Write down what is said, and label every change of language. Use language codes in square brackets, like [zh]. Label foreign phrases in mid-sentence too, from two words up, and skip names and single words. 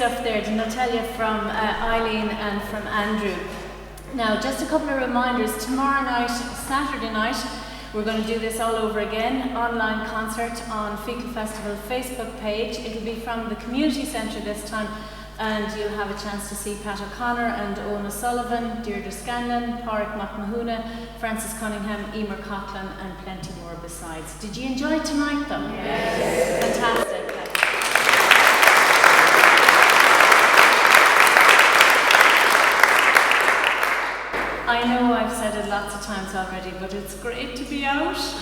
[en] there, didn't I tell you, from Eileen and from Andrew. Now, just a couple of reminders. Tomorrow night, Saturday night, we're going to do this all over again. Online concert on FEAKLE Festival Facebook page. It'll be from the community centre this time, and you'll have a chance to see Pat O'Connor and Owen O'Sullivan, Deirdre Scanlon, Pádraig McMahuna, Francis Cunningham, Emer Coughlin, and plenty more besides. Did you enjoy tonight, though? Yes. Fantastic. I know I've said it lots of times already, but it's great to be out.